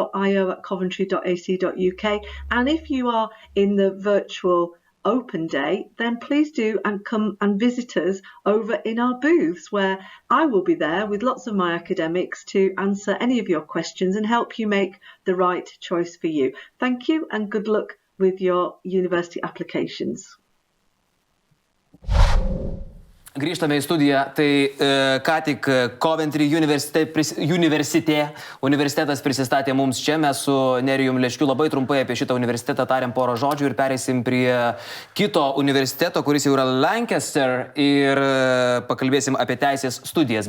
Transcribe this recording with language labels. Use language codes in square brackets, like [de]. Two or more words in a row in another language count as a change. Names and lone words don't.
[en] And if you are in the virtual open day, then please do and come and visit us over in our booths, where I will be there with lots of my academics to answer any of your questions and help you make the right choice for you. Thank you and good luck with your university applications. [lt] Grįžtame į studiją, tai ką tik Coventry universitetas prisistatė mums čia, mes su Nerijum Leškiu labai trumpai apie šitą universitetą tariam porą žodžių ir pereisim prie kito universiteto, kuris jau yra Lancaster, ir pakalbėsim apie teisės studijas.